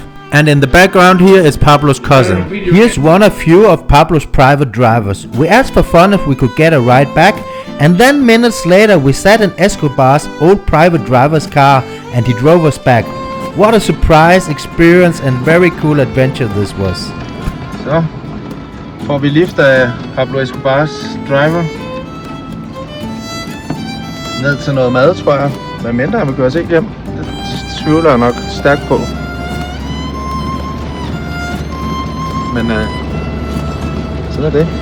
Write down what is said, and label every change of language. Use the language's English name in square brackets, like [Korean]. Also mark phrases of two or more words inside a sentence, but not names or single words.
[English] And in the background here is Pablo's cousin. Here's one of few of Pablo's private drivers. We asked for fun if we could get a ride back, and then minutes later we sat in Escobar's old private driver's car and he drove us back. What a surprise, experience and very cool adventure this was. [Danish] Så får vi lift af Pablo Escobars driver ned til noget mad, tror jeg. Hvad mindre han vil gøre os ikke hjem. Det tvivler jeg nok stærkt på. Men sådan er det.